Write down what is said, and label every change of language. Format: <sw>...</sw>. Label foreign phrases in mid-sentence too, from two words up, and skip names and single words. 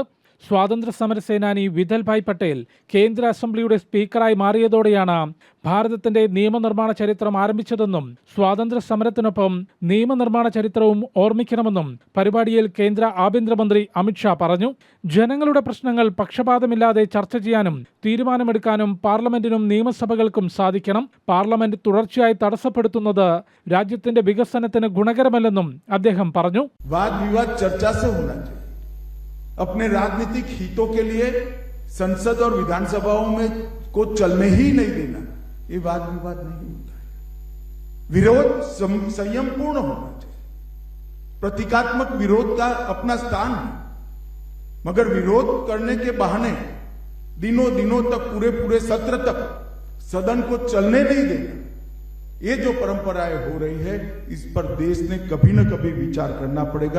<ml>സ്വാതന്ത്ര്യ സമര സേനാനി വിഠൽഭായ് പട്ടേൽ കേന്ദ്ര അസംബ്ലിയുടെ സ്പീക്കറായി മാറിയതോടെയാണ് ഭാരതത്തിന്റെ നിയമനിർമ്മാണ ചരിത്രം ആരംഭിച്ചതെന്നും സ്വാതന്ത്ര്യ സമരത്തിനൊപ്പം നിയമനിർമ്മാണ ചരിത്രവും ഓർമ്മിക്കണമെന്നും പരിപാടിയിൽ കേന്ദ്ര ആഭ്യന്തരമന്ത്രി അമിത്ഷാ പറഞ്ഞു. ജനങ്ങളുടെ പ്രശ്നങ്ങൾ പക്ഷപാതമില്ലാതെ ചർച്ച ചെയ്യാനും തീരുമാനമെടുക്കാനും പാർലമെന്റിനും നിയമസഭകൾക്കും സാധിക്കണം. പാർലമെന്റ് തുടർച്ചയായി തടസ്സപ്പെടുത്തുന്നത് രാജ്യത്തിന്റെ വികസനത്തിന് ഗുണകരമല്ലെന്നും അദ്ദേഹം പറഞ്ഞു.</ml> <hi>अपने राजनीतिक हितों के लिए संसद और विधानसभाओं में को चलने ही नहीं देना, ये वाद विवाद नहीं होता है. विरोध संयमपूर्ण होना चाहिए. प्रतीकात्मक विरोध का अपना स्थान है, मगर विरोध करने के बहाने दिनों दिनों तक पूरे सत्र तक सदन को चलने नहीं देना, ये जो परंपराएं हो रही है, इस पर देश ने कभी न कभी विचार करना पड़ेगा.</hi>